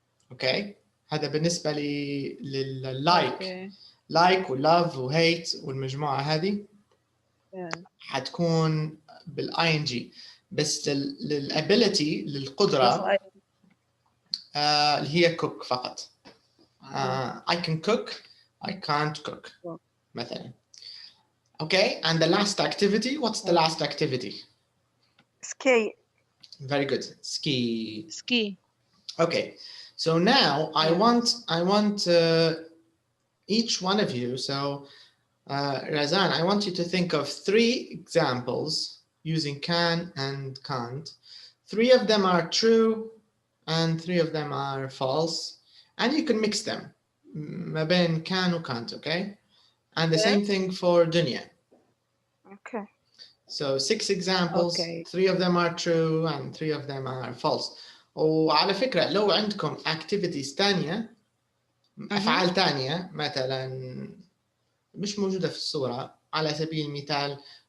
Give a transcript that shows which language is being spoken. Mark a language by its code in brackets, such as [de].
[ar] اوكي هذا بالنسبه لللايك. like ولove وهيت والمجموعه هذه حتكون بالاي ان جي. بس للابيليتي للقدره اللي هي cook فقط. [en] I can cook. I can't cook مثلا. Okay, and the last activity, what's the last activity? ski. Very good. Ski. Okay, so now I want each one of you, so Razan, I want you to think of 3 examples using can and can't. 3 of them are true and 3 of them are false, and you can mix them. [ar] ما بين can و [en] can't, okay? And the same thing for Dunya. Okay. So 6 examples, 3 of them are true and 3 of them are false. [ar] وعلى فكرة لو عندكم activities تانية، أفعال تانية مثلا مش موجودة في الصورة، على سبيل المثال